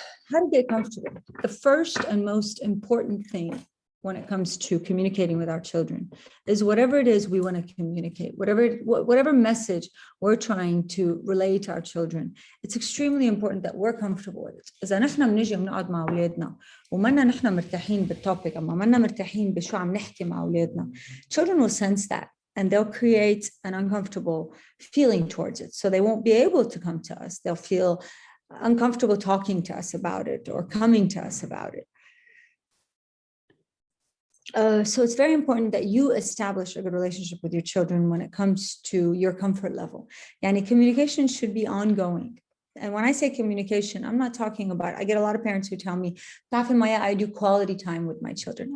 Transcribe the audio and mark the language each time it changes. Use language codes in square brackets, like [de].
[en] How to get comfortable. The first and most important thing when it comes to communicating with our children is whatever it is we want to communicate, whatever message we're trying to relay to our children, it's extremely important that we're comfortable with it. [ar] إذا نحن بنيجي بنقعد مع أولادنا ومنا نحن مرتاحين بالتوبيك أما منا مرتاحين بشو عم نحكي مع أولادنا, [en] children will sense that and they'll create an uncomfortable feeling towards it. So they won't be able to come to us. They'll feel uncomfortable talking to us about it or coming to us about it. So it's very important that you establish a good relationship with your children when it comes to your comfort level. Yani communication should be ongoing. And when I say communication, I'm not talking about, I get a lot of parents who tell me, Maya, I do quality time with my children.